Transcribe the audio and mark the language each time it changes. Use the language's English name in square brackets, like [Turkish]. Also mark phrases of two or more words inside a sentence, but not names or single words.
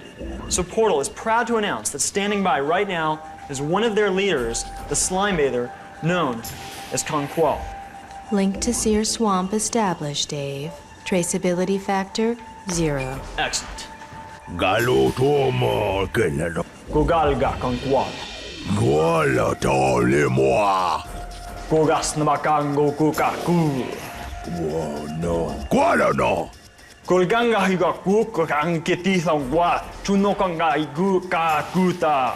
[English] So Portal is proud to announce that standing by right now is one of their leaders, the slime bather, known as Conqual. Link to Seer Swamp established, Dave. Traceability factor, 0. Excellent. Kugalga konkwal. Guala tolimwa. Kugas namakango kukaku. No. Guala no. Kulganga higa kukang kitithang wa. Chunokanga igu kakuta.